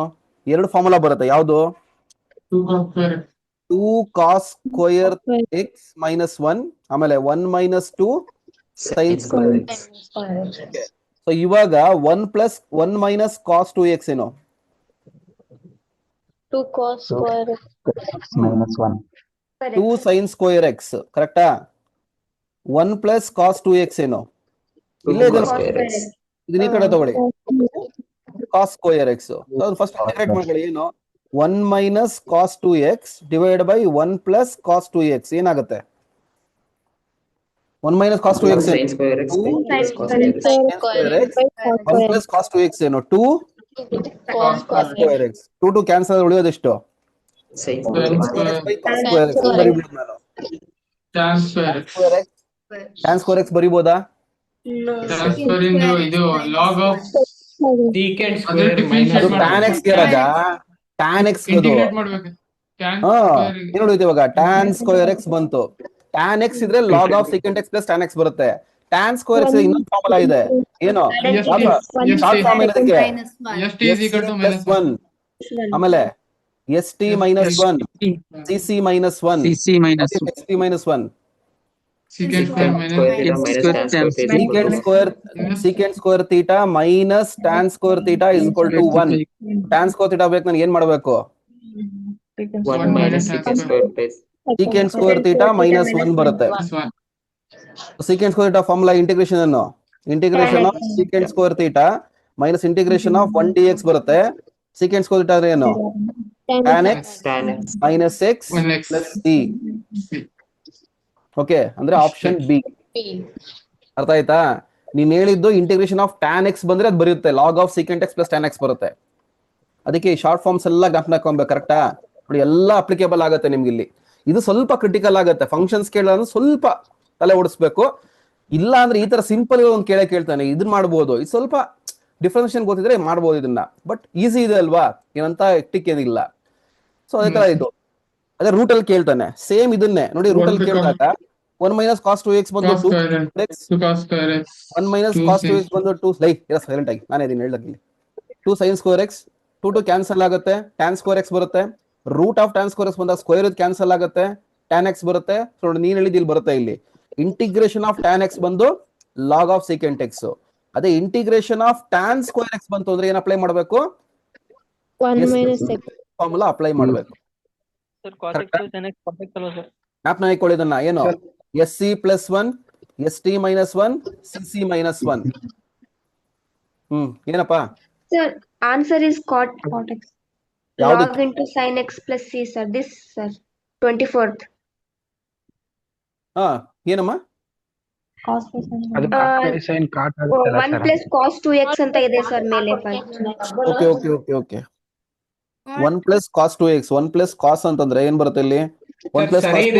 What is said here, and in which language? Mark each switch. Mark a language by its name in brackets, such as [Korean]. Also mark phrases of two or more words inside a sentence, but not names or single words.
[Kannada] 2 ಫಾರ್ಮುಲಾ ಬರುತ್ತೆ. ಯಾವುದು? [English] 2 cos square x minus 1, ಆಮೇಲೆ 1 minus 2 sin square x. ಸೊ ಇವಾಗ 1 plus 1 minus cos 2x ಏನು? 2 cos square minus 1. 2 sin square x, ಕರೆಕ್ಟಾ? 1 plus cos 2x ಏನು? [Kannada] ಇಲ್ಲೇ ಇದೆ, ಇದನ್ನ ಈ ಕಡೆ ತಗೊಳ್ಳಿ, [English] cos square x. first integrate [Kannada] ಮಾಡ್ಕೊಳ್ಳಿ. ಏನು? [English] 1 minus cos 2x divided by 1 plus cos 2x ಏನಾಗುತ್ತೆ? 1 minus cos 2x Sin square x. Two Plus cos square x. square x 1 plus cos 2x ಏನು? 2 cos square x. [Kannada] 2 ಕ್ಯಾನ್ಸಲ್, ಉಳಿಯೋದೆಷ್ಟು? [English] Sin square x. cos square x [Kannada] ಬರಿಬಹುದು. ನಾನು [English] Tan square x. tan square x ಬರಿಬೋದಾ? Transfer into ಇದು log of Secant [Kannada] ಅದೇ [English] square differentiate minus [Kannada] ಮಾಡ್ಬೇಕು. [English] tan x [Kannada] ಗೆ ರಾಜ, [English] tan x [Kannada] ಗೆ ಇಂಟಿಗ್ರೇಟ್ ಮಾಡ್ಬೇಕು. Tan ಹಾ [English] square [Kannada] ಏನು ಉಳಿತು ಇವಾಗ? [English] tan square x [Kannada] ಬಂತು. [English] tan x [Kannada] ಇದ್ರೆ [English] log of secant x plus tan x [Kannada] ಬರುತ್ತೆ. [English] tan square x [Kannada] ಇನ್ನೊಂದು ಫಾರ್ಮುಲಾ ಇದೆ. ಏನು? [English] short form [Kannada] ಏನಕ್ಕೆ? [English] ST is equal to minus 1. ಆಮೇಲೆ st minus 1 cc minus 1 CC minus st minus 1 Secant square minus secant square theta minus tan square theta is equal to 1. tan square theta [Kannada] ಬೇಕು ನನಗೆ ಏನ್ ಮಾಡಬೇಕು? [English] 1 minus secant square plus secant square theta minus 1 ಬರುತ್ತೆ. plus 1. secant square theta formula integration ಅನ್ನು integration of secant square theta minus integration of 1 dx ಬರುತ್ತೆ. secant square theta [Kannada] ಅಂದ್ರೆ ಏನು? [English] tan x tan x. minus x 1x. plus c. [Kannada] ಓಕೆ, ಅಂದ್ರೆ [English] option B. [Kannada] ಅರ್ಥ ಆಯ್ತಾ? ನೀನ್ ಹೇಳಿದ್ದು [English] integration of tan x [Kannada] ಬಂದ್ರೆ ಅದು ಬರುತ್ತೆ, [English] log of secant x plus tan x [Kannada] ಬರುತ್ತೆ. ಅದಕ್ಕೆ [English] short forms [Kannada] ಎಲ್ಲ ಜ್ಞಾಪನ ಹಾಕೊಬೇಕು. ಕರೆಕ್ಟಾ? ನೋಡಿ ಎಲ್ಲ ಅಪ್ಲಿಕೇಬಲ್ ಆಗುತ್ತೆ ನಿಮ್ಗೆ. ಇಲ್ಲಿ ಇದು ಸ್ವಲ್ಪ ಕ್ರಿಟಿಕಲ್ ಆಗುತ್ತೆ. ಫಂಕ್ಷನ್ಸ್ ಕೇಳೋದು ಸ್ವಲ್ಪ ತಲೆ ಓಡಿಸ್ಬೇಕು. ಇಲ್ಲ ಅಂದ್ರೆ ಈ ತರ ಸಿಂಪಲ್ ಒಂದು ಕೇಳ್ತಾನೆ, ಇದನ್ನ ಮಾಡ್ಬೋದು. ಇದು ಸ್ವಲ್ಪ ಡಿಫ್ರೆನ್ಷಿಯೇಷನ್ ಗೊತ್ತಿದ್ರೆ ಮಾಡ್ಬೋದು ಇದನ್ನ, [English] but easy [Kannada] ಇದೆ ಅಲ್ವಾ? ಏನಂತ ಎಕ್ಟಿಕ್ ಏನಿಲ್ಲ. ಸೊ ಅದೇ ತರ ಇದು ಅದೇ ರೂಟ್ ಅಲ್ಲಿ ಕೇಳ್ತಾನೆ, ಸೇಮ್ ಇದನ್ನೇ ನೋಡಿ. ರೂಟ್ ಅಲ್ಲಿ ಕೇಳಿದಾಗ [English] 1 minus cos 2x [Kannada] ಬಂದು 2 [English] cos square x 1 minus cos 2x [Kannada] ಬಂದು 2 ಸೈಲೆಂಟ್ ಆಗಿ ನಾನೇ ಇದನ್ನ ಹೇಳ್ದಾಗ ಇಲ್ಲಿ [English] 2 sin square x [Kannada] 2 ಕ್ಯಾನ್ಸಲ್ ಆಗುತ್ತೆ, [English] tan square x [Kannada] ಬರುತ್ತೆ. [English] root of tan square x [Kannada] ಬಂದಾಗ ಸ್ಕ್ವೇರ್ ಇದು ಕ್ಯಾನ್ಸಲ್ ಆಗುತ್ತೆ, tan x ಬರುತ್ತೆ. ಸೊ ನೀನ್ ಹೇಳಿದ್ದು ಇಲ್ಲಿ ಬರುತ್ತೆ. ಇಲ್ಲಿ [English] integration of tan x [Kannada] ಬಂದು [English] log of secant x. [Kannada] ಅದೇ [English] integration of tan square x [Kannada] ಬಂತು ಅಂದ್ರೆ ಏನ್ ಅಪ್ಲೈ ಮಾಡಬೇಕು? [English] 1 minus x. formula apply [Kannada] ಮಾಡಬೇಕು. ಜ್ಞಾಪನ ಇಟ್ಕೊಳ್ಳಿ ಇದನ್ನ. ಏನು? [English] SC plus 1 ST minus 1 CC minus 1. [Kannada] ಏನಪ್ಪಾ? [English] Sir, Answer is cot x. [Kannada] ಯಾವ್ದು [English] Log into sin x plus c, sir. This, sir. 24th. [Kannada] ಹಾ ಏನಮ್ಮ [English] Cos by sin. [Kannada] ಅದು [English] cot by sin cot [Kannada] ಆಗುತ್ತಲ್ಲ 1 ಸರ್. [English] plus cos 2x [Kannada] ಅಂತ ಇದೆ ಸರ್ ಮೇಲೆ. [English] ok ok ok ok 1 plus cos 2x 1 plus cos [Kannada] ಅಂತಂದ್ರೆ ಏನ್ ಬರುತ್ತೆ ಇಲ್ಲಿ [English] 1 plus [Kannada] ಸರಿ ಇದೆ